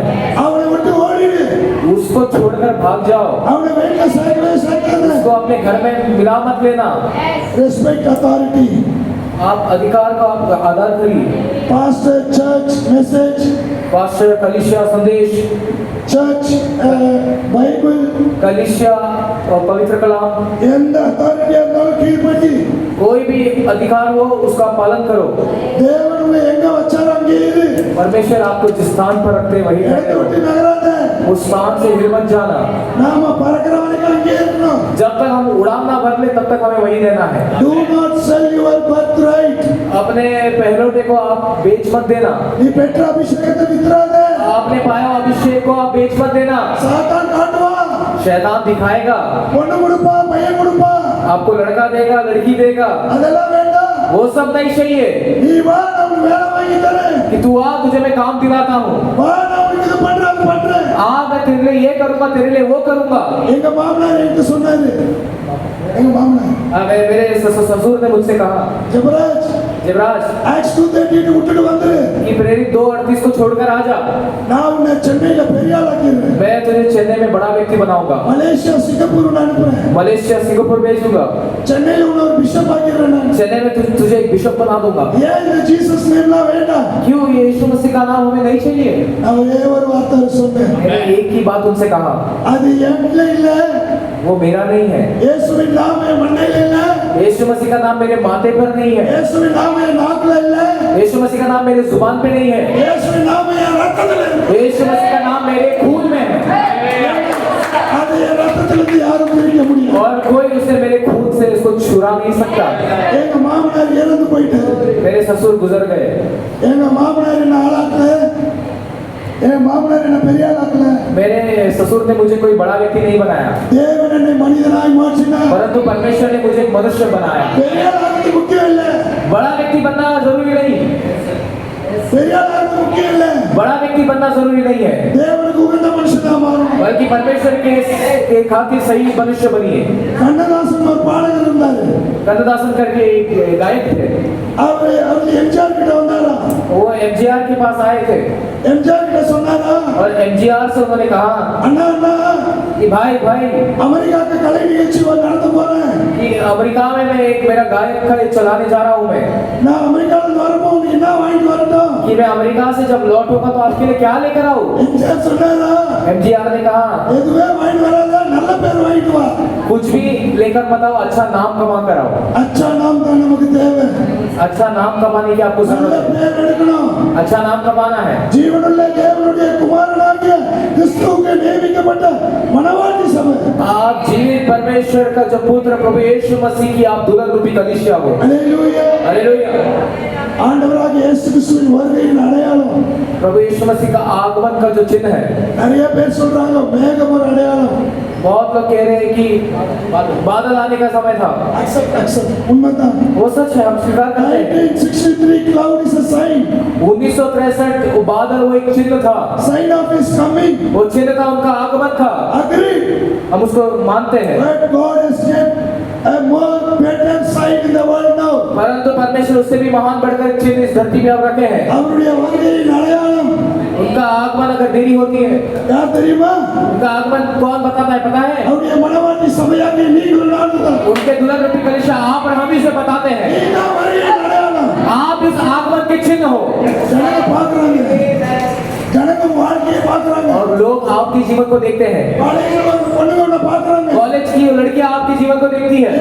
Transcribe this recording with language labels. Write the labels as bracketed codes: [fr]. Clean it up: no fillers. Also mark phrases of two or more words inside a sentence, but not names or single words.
[ta] அவனை விட்டு ஓடிடு. [hi] उसको छोड़कर भाग जाओ। [ta] அவனை வீட்ல சேர்க்காத. [hi] उसको अपने घर में मिला मत लेना। [en] Respect authority. [hi] आप अधिकार का आप आदर करिए। [en] Pastor, church, message, [hi] पास्टर, कलीसिया, संदेश, [en] church, Bible, [hi] कलीसिया और पवित्र कलाम, [ta] எந்த authority இருந்தாலும் கீழ்ப்படி. [hi] कोई भी अधिकार हो उसका पालन करो। [ta] தேவன் உன்னை எங்க வச்சாரோ அங்கே இரு. [hi] परमेश्वर आपको जिस स्थान पर रखते वही [ta] இடத்தை [hi] रहते [ta] விட்டு [hi] हो। [ta] நகராத. [hi] उस स्थान से हिल मत जाना। [ta] நாம பறக்கிற வரைக்கும் அங்கே இருக்கணும். [hi] जब तक हम उड़ान ना भर ले तब तक हमें वही रहना है। [en] Do not sell your birthright. [hi] अपने पहलौठे को आप बेच मत देना। [ta] நீ பெற்ற அபிஷேகத்தை வித்துறாத. [hi] आपने पाया अभिषेक को आप बेच मत देना। [ta] சாத்தான் காட்டுவான். [hi] शैतान दिखाएगा। [ta] பொண்ணு கொடுப்பா, பையன் கொடுப்பா. [hi] आपको लड़का देगा लड़की देगा। [ta] அதெல்லாம் வேண்டாம். [hi] वो सब नहीं चाहिए। [ta] நீ வா நான் உனக்கு வேலை வாங்கி தரேன். [hi] कि तू आ तुझे मैं काम दिलाता हूँ। [ta] வா நான் உனக்கு இது பண்றேன் அது பண்றேன். [hi] आ मैं तेरे लिए ये करूँगा तेरे लिए वो करूँगा। [ta] எங்க மாமனார் என்கிட்ட சொன்னாரு. எங்க மாமனார் [hi] मेरे ससुर ने मुझसे कहा जबराज [ta] Acts 2:13 விட்டுட்டு வந்துரு. [hi] कि प्रेरित 2:38 को छोड़कर आ जा। [ta] நான் உன்னை சென்னையில பெரிய ஆளாக்கிறேன். [hi] मैं तुझे चेन्नई में बड़ा व्यक्ति बनाऊंगा। [ta] மலேசியா சிங்கப்பூர் நான் அனுப்புறேன். [hi] मलेशिया सिंगापुर भेजूंगा। [ta] சென்னையில உன்னை ஒரு பிஷப் ஆக்கிறேன் நான். [hi] चेन्नई में तुझे एक बिशप बना दूंगा। [ta] ஏன் இந்த ஜீசஸ் நேம்லாம் வேண்டாம்? [hi] क्यों ये यीशु मसीह का नाम हमें नहीं चाहिए? [ta] நான் ஒரே ஒரு வார்த்தை சொன்னேன். [hi] मैंने एक ही बात उनसे कहा [ta] அது என்கிட்ட இல்ல. [hi] वो मेरा नहीं है। [ta] இயேசுவின் நாமம் என் மண்டையில இல்ல. [hi] यीशु मसीह का नाम मेरे माथे पर नहीं है। [ta] இயேசுவின் நாமம் என் நாக்குல இல்ல. [hi] यीशु मसीह का नाम मेरे जुबान पे नहीं है। [ta] இயேசுவின் நாமம் என் ரத்தத்துல இருக்கு. [hi] यीशु मसीह का नाम मेरे खून में है। [ta] அது என் ரத்தத்துல இருந்து யாரும் பிரிக்க முடியாது. [hi] और कोई उसे मेरे खून से इसको छुड़ा नहीं सकता। [ta] எங்க மாமனார் இறந்து போயிட்டாரு. [hi] मेरे ससुर गुजर गए। [ta] எங்க மாமனார் என்ன ஆளாக்கல. என் மாமனார் என்ன பெரிய ஆளாக்கல. [hi] मेरे ससुर ने मुझे कोई बड़ा व्यक्ति नहीं बनाया [ta] தேவன் என்னை மனிதனாய் மாற்றினார். [hi] परंतु परमेश्वर ने मुझे एक मनुष्य बनाया। [ta] பெரிய ஆளாகிறது முக்கியம் இல்ல. [hi] बड़ा व्यक्ति बनना जरूरी नहीं। [ta] பெரிய ஆளாகிறது முக்கியம் இல்ல. [hi] बड़ा व्यक्ति बनना जरूरी नहीं है [ta] தேவனுக்கு உகந்த மனுஷனா மாறணும். [hi] बल्कि परमेश्वर के खातिर सही मनुष्य बनिए। [ta] கண்ணதாசன் ஒரு பாடகர் இருந்தாரு. [hi] कन्नदासन करके एक गायक थे। [ta] அவர் எம்ஜிஆர் கிட்ட வந்தாரா. [hi] वो एमजीआर के पास आए थे [ta] எம்ஜிஆர் கிட்ட சொன்னாரா. [hi] और एमजीआर से उन्होंने कहा [ta] அண்ணா அண்ணா [hi] कि भाई [ta] அமெரிக்காக்கு கலை நிகழ்ச்சி நடத்த போறேன். [hi] कि अमेरिका में मैं एक मेरा गायक का चलाने जा रहा हूँ मैं [ta] நான் அமெரிக்கால வரப்போ உங்களுக்கு என்ன வாங்கிட்டு வரட்டும்? [hi] कि मैं अमेरिका से जब लौटूंगा तो आपके लिए क्या लेकर आऊँ? [ta] எம்ஜிஆர் சொன்னாரா? [hi] MGR ने कहा [ta] எதுவே வாங்கிட்டு வராத, நல்ல பேர் வாங்கிட்டு வா. [hi] कुछ भी लेकर मत आओ, अच्छा नाम कमा कर आओ। अच्छा नाम [ta] தான் நமக்கு தேவை. [hi] अच्छा नाम कमाने की आपको [ta] நல்ல [hi] जरूरत है, [ta] பேர் எடுக்கணும். [hi] अच्छा नाम कमाना है। [ta] ஜீவனுள்ள தேவனுடைய குமாரனாகிய கிறிஸ்துவுக்கு நியமிக்கப்பட்ட மணவாட்டி சபை. [hi] आप जीवित परमेश्वर का जो पुत्र प्रभु यीशु मसीह की आप दुल्हन रूपी कलीसिया हो। [ta] அல்லேலூயா. [hi] हालेलुया। [ta] ஆண்டவராகிய இயேசு கிறிஸ்துவின் வருகையின் அடையாளம். [hi] प्रभु यीशु मसीह का आगमन का जो चिन्ह है, [ta] நிறைய பேர் சொல்றாங்க மேகம் ஒரு அடையாளம். [hi] बहुत लोग कह रहे हैं कि बादल आने का समय था। [ta] அக்செப்ட் உண்மைதான். [hi] वो सच है, हम स्वीकार करते हैं। [en] 1963 cloud is a sign. [hi] 1963 वो बादल वो एक चिन्ह था, [en] Sign of his coming. [hi] वो चिन्ह था, उनका आगमन था। [en] Agreed. [hi] हम उसको मानते हैं, [en] But God has kept a more better sign in the world now. [hi] परंतु परमेश्वर उससे भी महान बढ़कर चिन्ह इस धरती में अब रखे हैं। [ta] அவருடைய வருகையின் அடையாளம் [hi] उनका आगमन अगर देरी होती है, [ta] யார் தெரியுமா? [hi] उनका आगमन कौन बताता है पता है? [ta] அவருடைய மணவாட்டி சபையாகிய நீங்கள் நானும் தான். [hi] उनके दुल्हन रूपी कलीसिया आप और हम ही से बताते हैं। [ta] இதுதான் வருகையின் அடையாளம். [hi] आप इस आगमन के चिन्ह हो [ta] ஜனங்க பார்க்கறாங்க. ஜனங்க வாழ்க்கையை பார்க்கறாங்க. [hi] और लोग आपके जीवन को देखते हैं। [ta] காலேஜ்ல வந்து பொண்ணுங்கள பார்க்கறாங்க. [hi] कॉलेज की लड़कियां आपके जीवन को देखती है,